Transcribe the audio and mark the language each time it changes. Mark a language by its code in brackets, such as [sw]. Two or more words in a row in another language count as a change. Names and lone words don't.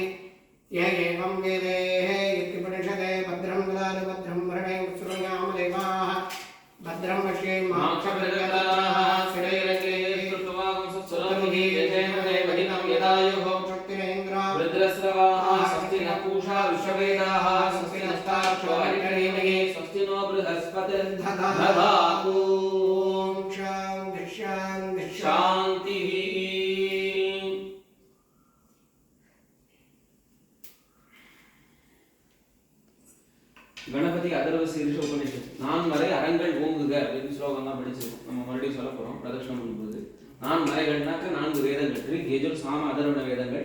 [sa] य एवं वेदेः इत्युपनिषदे भद्रं ददातु भद्रं वरणे श्रुणुयामदेवाः भद्रं पश्येमाक्षभिर्यजत्राः स्थिरैरङ्गे सुवांसुस्वरमुखी यजेमदेवहितं यदायुः शक्तिरेन्द्रो रुद्रस्रवाः स्वस्ति नः पूषा विश्ववेदाः स्वस्ति नस्ताक्षो हरिणीमहि स्वस्ति नो बृहस्पतिर्दधातु ॐ शान्तिः शान्तिः शान्तिः [ta] கணபதி அதர்வ சீரிஷ உபநிஷத் நான் மறை அறங்கள் ஓங்குக அப்படின்னு ஸ்லோகம்லாம் படிச்சிருக்கோம். நம்ம மறுபடியும் சொல்ல போறோம் பிரதட்சணம் பண்ணும்போது. நான் மறைகள்னாக்க 4 வேதங்கள் ரிக் யஜுர் சாம அதர்வண வேதங்கள்.